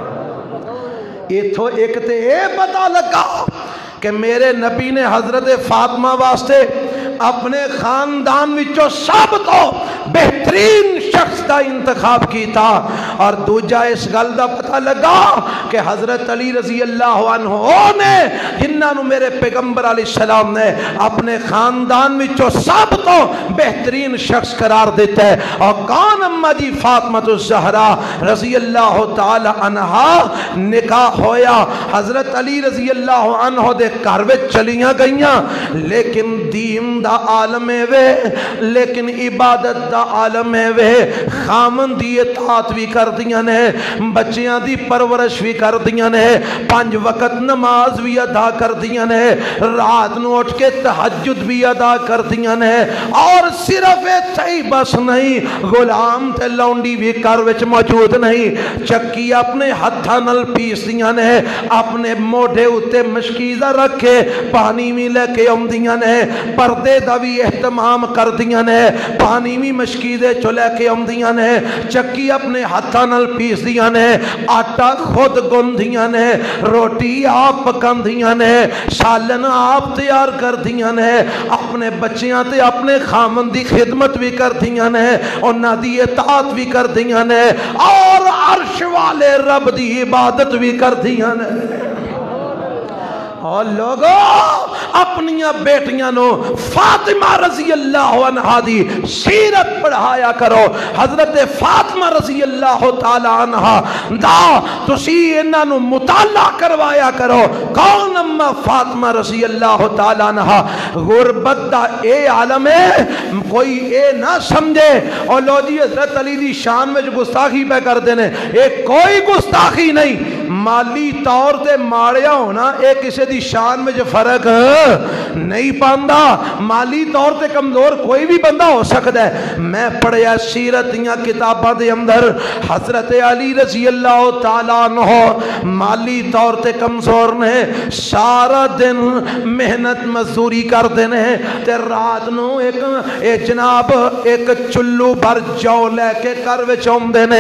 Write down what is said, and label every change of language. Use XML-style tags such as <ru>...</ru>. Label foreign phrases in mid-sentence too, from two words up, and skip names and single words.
<pa>ایتھو ایک تے اے پتہ لگا کہ میرے نبی نے حضرت فاطمہ واسطے اپنے خاندان وچوں سب تو بہترین شخص کا انتخاب کیتا, اور دوجا اس گل دا پتہ لگا کہ حضرت علی</pa> <ar>رضی اللہ عنہ</ar> <pa>نے جنہاں نو میرے پیغمبر</pa> <ar>علیہ السلام</ar> <pa>نے اپنے خاندان وچوں سب تو بہترین شخص قرار دیتا ہے. اور کون اما جی فاطمہ الزہرا</pa> <ar>رضی اللہ تعالی عنہا</ar> <pa>نکاح ہویا حضرت علی رضی اللہ عنہ دے گھر وچ چلیاں گئیاں, لیکن دین دا عالم ہے وے, لیکن عبادت دا عالم ہے وے. خامن دی اطاعت بھی کر دیاں نے, بچیاں دی پرورش بھی کر دیاں نے, 5 وقت نماز بھی ادا کر دیاں نے, رات نو اٹھ کے تہجد بھی ادا کر دیاں نے, اور صرف اتھے بس نہیں, غلام تے لونڈی بھی گھر وچ موجود نہیں, چکی اپنے ہتھاں نال پیس دیاں نے, اپنے موڈے اتے مشکیزہ رکھ کے پانی بھی لے کے آمدیاں نے, پردے دا بھی اہتمام کر دیاں نے, پانی بھی مشکیزے چو لے کے آمدیاں نے, چکی اپنے ہتھاں نال پیس دیاں نے, آٹا خود گندیاں نے, روٹی آپ پکاندیاں نے, سالن آپ تیار کر دیاں نے, اپنے بچیاں تے اپنے خامن دی خدمت بھی کر دیاں نے, انہاں دی اطاعت بھی کر دیاں نے, اور عرش والے رب دی عبادت بھی کر دیاں نے. اور لوگوں اپنیاں بیٹیاں نو فاطمہ</pa> <ar>رضی اللہ عنہ</ar> <pa>دی سیرت پڑھایا کرو. حضرت فاطمہ</pa> <ar>رضی اللہ تعالی عنہ</ar> <pa>دا تسی انہاں نو مطالعہ کروایا کرو. کون اما فاطمہ</pa> <ar>رضی اللہ تعالی عنہ,</ar> <pa>غربت دا اے عالم ہے, کوئی اے نہ سمجھے اور لو جی حضرت علی دی شان میں جو گستاخی پہ کر دینے, اے کوئی گستاخی نہیں. مالی طور تے ماڑیا ہونا اے کسے دی شان میں جو فرق نہیں پاندا, مالی طور تے کمزور کوئی بھی بندہ ہو سکتا ہے. میں پڑھیا سیرت دیاں کتاباں دے اندر حضرت علی</pa> <ar>رضی اللہ تعالیٰ عنہ</ar> <pa>مالی طور تے کمزور نے, سارا دن محنت مزدوری کر دینے, تے رات نو ایک جناب ایک چلو بھر جو لے کے کر وچ آوندے نے.</pa>